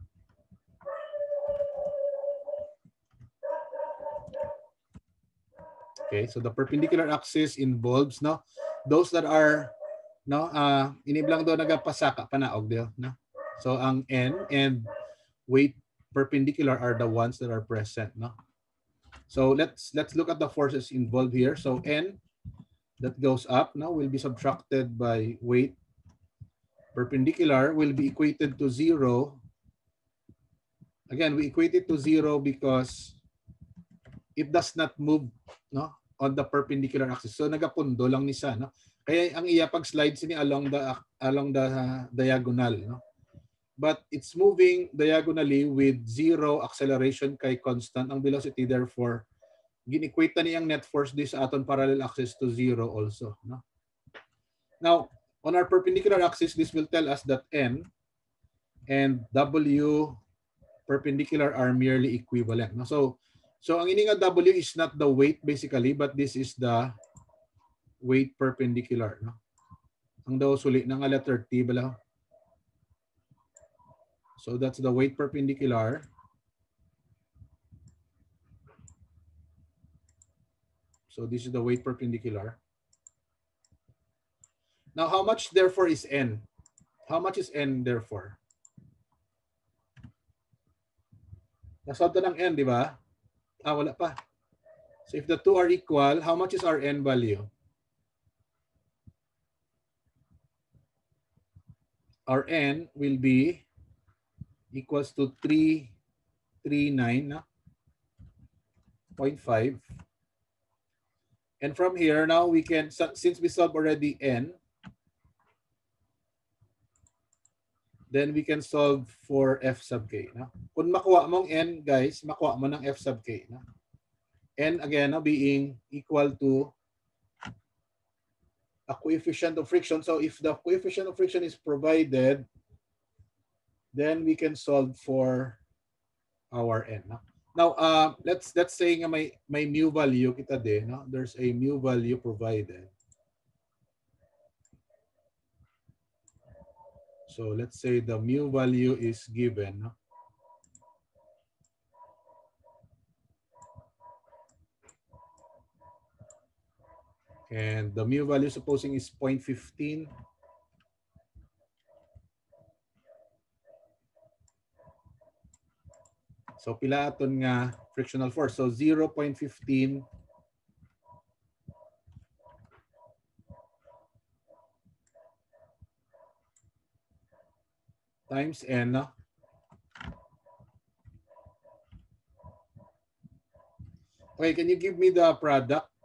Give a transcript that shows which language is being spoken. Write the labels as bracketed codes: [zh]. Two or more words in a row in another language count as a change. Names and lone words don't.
[en] Okay, so the perpendicular axis involves, no, those that are, [hil] no, iniblang do nagapasaka panaog dio, no. [en] So ang N and weight perpendicular are the ones that are present, no. So let's look at the forces involved here. So N that goes up now will be subtracted by weight perpendicular will be equated to 0. Again, we equate it to 0 because it does not move, no, on the perpendicular axis. [hil] So nagapundo lang ni sa, no. Kaya ang iya pag slides ni [en] along the diagonal, [hil] no. But it's moving diagonally with 0 acceleration kay constant ang velocity, therefore gin-equate na niyang net force this aton parallel axis to 0 also, no. [en] Now, on our perpendicular axis, this will tell us that N and W perpendicular are merely equivalent, no? [hil] So ang ini nga [en] W is not the weight basically, but this is the weight perpendicular, no? [hil] Ang daw suli ng letter T bala. [en] So that's the weight perpendicular. So this is the weight perpendicular. Now, how much therefore is N? How much is N therefore? [hil] Nasolve ng N, di ba? Wala pa. [en] So if the two are equal, how much is our N value? Our N will be equals to 339.5. And from here, now we can, since we solve already N, then we can solve for F sub K. No? [hil] Kung makuha mong N, guys, makuha mo ng F sub K. No? [en] N, again, no, being equal to a coefficient of friction. So if the coefficient of friction is provided, then we can solve for our N. [hil] No? [en] Now, let's say [hil] nga may mu value kita din, no? [en] There's a mu value provided. So let's say the mu value is given, no? And the mu value supposing is 0.15. [hil] So pila aton nga frictional force. [en] So 0.15 times N. No? Okay, can you give me the product?